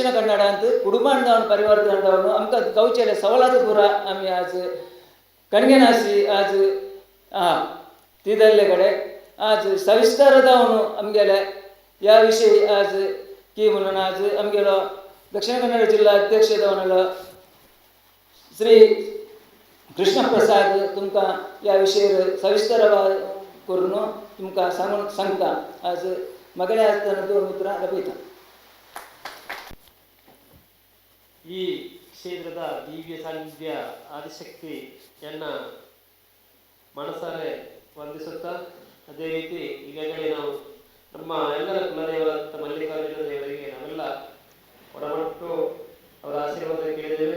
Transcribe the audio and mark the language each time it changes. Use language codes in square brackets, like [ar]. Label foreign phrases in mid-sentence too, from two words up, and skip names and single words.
[kok] कन्नडांत कुडुंबान जावन परिवर्तन जावन आमकां गांवचे सवलती पुरा आमी आज कणगेनासी आज ती जाल्ले कडेन आज सविस्तर जावन आमगेले ह्या विशयी आज की म्हणून आज आमगेलो दक्षिण कन्नड जिल्हा अध्यक्ष जावन आयलो श्री कृष्ण प्रसाद तुमकां ह्या विशयार सविस्तर करून तुमकां सांगता. आज मगळे आसतना दोन उतरां लपयता. [kn] ಈ ಕ್ಷೇತ್ರದ ದಿವ್ಯ ಸಾನ್ನಿಧ್ಯ ಆದಿಶಕ್ತಿಯನ್ನ ಮನಸಾರೆ ವಂದಿಸುತ್ತಾ ಅದೇ ರೀತಿ ಈಗಾಗಲೇ ನಾವು ನಮ್ಮ ಎಲ್ಲರ ಕುಲದೇವರಾದ ಮಲ್ಲಿಕಾರ್ಜುನ ದೇವರಿಗೆ ನಾವೆಲ್ಲ ಒಡಮಟ್ಟು ಅವರ ಆಶೀರ್ವಾದ ಕೇಳಿದ್ದೇವೆ.